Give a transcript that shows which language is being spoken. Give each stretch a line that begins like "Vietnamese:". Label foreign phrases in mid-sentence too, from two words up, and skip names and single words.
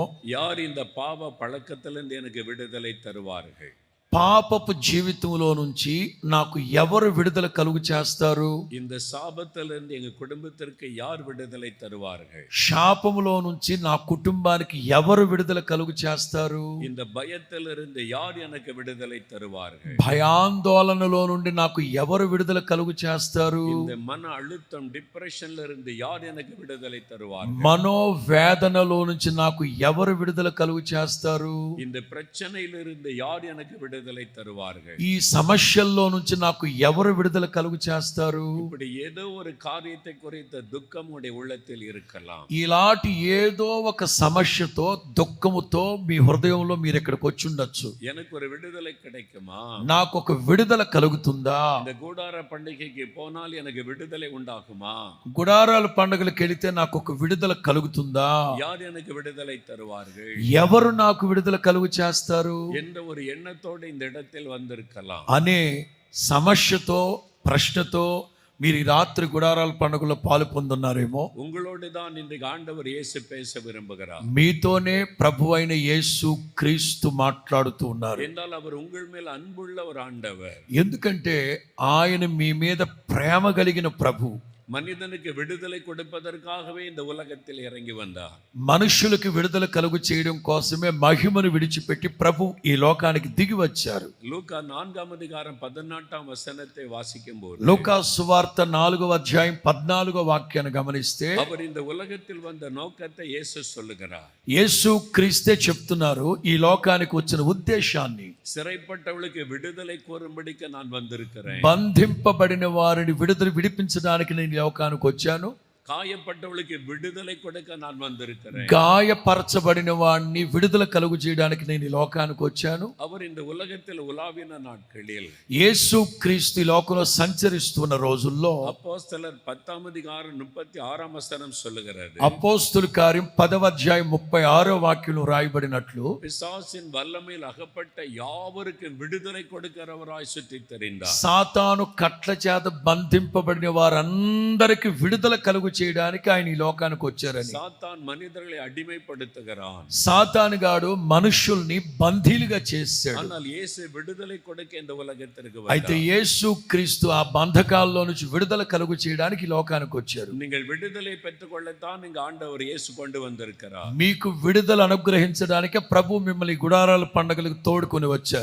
Tamil: யார் இந்த பாவ பழக்கத்திலிருந்து எனக்கு விடுதலை தருவார்கள்?
Telugu: పాపపు జీవితంలో నుంచి నాకు ఎవరు విడుదల కలుగు చేస్తారు?
Tamil: இந்த சாபத்திலிருந்து எங்க குடும்பத்திற்கு யார் விடுதலை தருவார்கள்?
Telugu: శాపములో నుంచి నా కుటుంబానికి ఎవరు విడుదల కలుగు చేస్తారు?
Tamil: இந்த பயத்திலிருந்து யார் எனக்கு விடுதலை தருவார்கள்?
Telugu: భయాందోళనలో నుండి నాకు ఎవరు విడుదల కలుగు చేస్తారు?
Tamil: இந்த மன அழுத்தம் டிப்ரெஷன்ல இருந்து யார் எனக்கு விடுதலை தருவார்கள்?
Telugu: మనోవేదనలో నుంచి నాకు ఎవరు విడుదల కలుగు చేస్తారు?
Tamil: இந்த பிரச்சனையிலிருந்து யார் எனக்கு விடுதலை தருவார்கள்?
Telugu: ఈ సమస్యల్లో నుంచి నాకు ఎవరు విడుదల కలుగు చేస్తారు?
Tamil: இப்படி ஏதோ ஒரு காரியத்தை குறித்த துக்கம் உடைய உள்ளத்தில் இருக்கலாம்.
Telugu: ఇలాంటి ఏదో ఒక సమస్యతో దుఃఖముతో మీ హృదయంలో మీరు ఇక్కడికి వచ్చి ఉండొచ్చు.
Tamil: எனக்கு ஒரு விடுதலை கிடைக்குமா?
Telugu: నాకు ఒక విడుదల కలుగుతుందా?
Tamil: இந்த கூடார பண்டிகைக்கு போனால் எனக்கு விடுதலை உண்டாகுமா?
Telugu: గుడారాల పండుగలకు వెళితే నాకు ఒక విడుదల కలుగుతుందా?
Tamil: யார் எனக்கு விடுதலை தருவார்கள்
Telugu: ఎవరు నాకు విడుదల కలుగు చేస్తారు
Tamil: என்ற ஒரு எண்ணத்தோடு இந்த இடத்தில் வந்திருக்கலாம்.
Telugu: అనే సమస్యతో ప్రశ్నతో మీరు ఈ రాత్రి గుడారాల పండుగలో పాలు పొందున్నారేమో.
Tamil: உங்களோடு தான் இன்றைக்கு ஆண்டவர் இயேசு பேச விரும்புகிறார்.
Telugu: మీతోనే ప్రభు అయిన యేసు క్రీస్తు మాట్లాడుతూ ఉన్నారు.
Tamil: என்றால் அவர் உங்கள் மேல் அன்புள்ள ஒரு ஆண்டவர்.
Telugu: ఎందుకంటే ఆయన మీ మీద ప్రేమ కలిగిన ప్రభు.
Tamil: மனிதனுக்கு விடுதலை கொடுப்பதற்காகவே இந்த உலகத்தில் இறங்கி வந்தார்.
Telugu: మనుషులకు విడుదల కలుగు చేయడం కోసమే మహిమను విడిచిపెట్టి ప్రభు ఈ లోకానికి దిగి వచ్చారు.
Tamil: லூக்கா 4ஆம் அதிகாரம் 18ஆம் வசனத்தை வாசிக்கும்போது
Telugu: లూకా సువార్త 4వ అధ్యాయం 14వ వాక్యాన్ని గమనిస్తే
Tamil: அவர் இந்த உலகத்தில் வந்த நோக்கத்தை இயேசு சொல்லுகிறார்.
Telugu: యేసు క్రీస్తే చెప్తున్నారు ఈ లోకానికి వచ్చిన ఉద్దేశాన్ని.
Tamil: சிறைப்பட்டவளுக்கு விடுதலை கோரும்படிக்கு நான் வந்திருக்கிறேன்.
Telugu: బంధింపబడిన వారిని విడిపించడానికి నేను ఈ లోకానికి వచ్చాను.
Tamil: காயப்பட்டவளுக்கு விடுதலை கொடுக்க நான் வந்திருக்கிறேன்.
Telugu: గాయపరచబడిన వాడిని విడుదల కలుగు చేయడానికి నేను ఈ లోకానికి వచ్చాను.
Tamil: அவர் இந்த உலகத்தில் உலாவின நாட்களில்
Telugu: యేసు క్రీస్తు ఈ లోకంలో సంచరిస్తున్న రోజుల్లో
Tamil: அப்போஸ்தலர் 10ஆம் அதிகாரம் 36ஆம் வசனம் சொல்லுகிறது.
Telugu: అపోస్తుల కార్యం 10వ అధ్యాయం 36వ వాక్యంలో రాయబడినట్లు
Tamil: பிசாசின் வல்லமையில் அகப்பட்ட யாவருக்கும் விடுதலை கொடுக்கிறவராய் சுற்றி தெரிந்தார்.
Telugu: సాతాను కట్ల చేత బంధింపబడిన వారందరికీ విడుదల కలుగు చేయడానికి ఆయన ఈ లోకానికి వచ్చారని.
Tamil: சாத்தான் மனிதர்களை அடிமைப்படுத்துகிறான்.
Telugu: సాతాను గాడు మనుషుల్ని బందీలుగా చేశాడు.
Tamil: ஆனால் இயேசு விடுதலை கொடுக்க இந்த உலகத்திற்கு
Telugu: అయితే
Tamil: வந்தார்.
Telugu: యేసు క్రీస్తు ఆ బంధకాల్లో నుంచి విడుదల కలుగు చేయడానికి ఈ లోకానికి వచ్చారు.
Tamil: நீங்கள் விடுதலை பெற்றுக்கொள்ளத்தான் இங்கு ஆண்டவர் இயேசு கொண்டு வந்திருக்கிறார்.
Telugu: మీకు విడుదల అనుగ్రహించడానికి ప్రభు మిమ్మల్ని గుడారాల పండుగలకు తోడుకొని వచ్చారు.